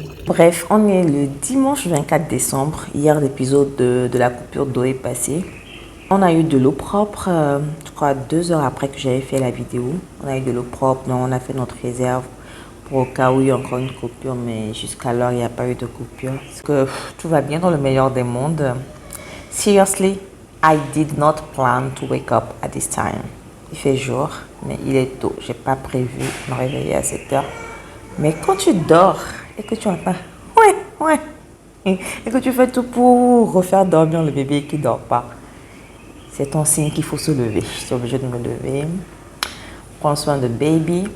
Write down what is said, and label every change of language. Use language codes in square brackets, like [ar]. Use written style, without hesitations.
[fr] Bref, on est le dimanche 24 décembre. Hier, l'épisode de la coupure d'eau est passé. On a eu de l'eau propre, je crois 2 heures après que j'avais fait la vidéo. On a eu de l'eau propre, donc on a fait notre réserve pour au cas où il y a encore une coupure. Mais jusqu'alors, il n'y a pas eu de coupure. Parce que tout va bien dans le meilleur des mondes. [en] Seriously, I did not plan to wake up at this time. [fr] Il fait jour, mais il est tôt. Je n'ai pas prévu me réveiller à 7 heures. Mais quand tu dors et que tu entends ouais, et que tu fais tout pour refaire dormir le bébé qui ne dort pas, c'est un signe qu'il faut se lever. Je suis obligée de me lever, prendre soin de baby.